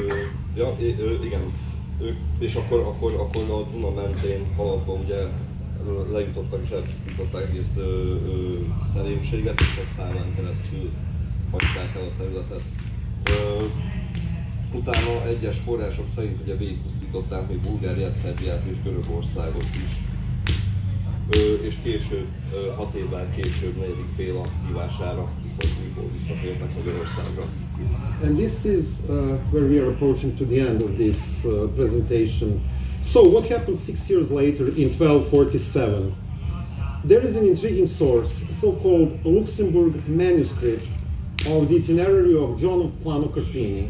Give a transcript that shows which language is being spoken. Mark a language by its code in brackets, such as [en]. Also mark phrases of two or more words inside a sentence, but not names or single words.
[hu] és akkor a Duna mentén haladva ugye lejutottak és elpusztították egész szerémséget, és a Számán keresztül hagyták el a területet. Utána egyes források szerint ugye végigpusztították még Bulgáriát, Szerbiát és Görögországot is. És később, 6 évvel később, 4. Béla hívására viszont újból visszatértek Magyarországra. [en] And this is where we are approaching to the end of this presentation. So what happened 6 years later in 1247? There is an intriguing source, so-called Luxembourg manuscript of the itinerary of John of Plano Carpini.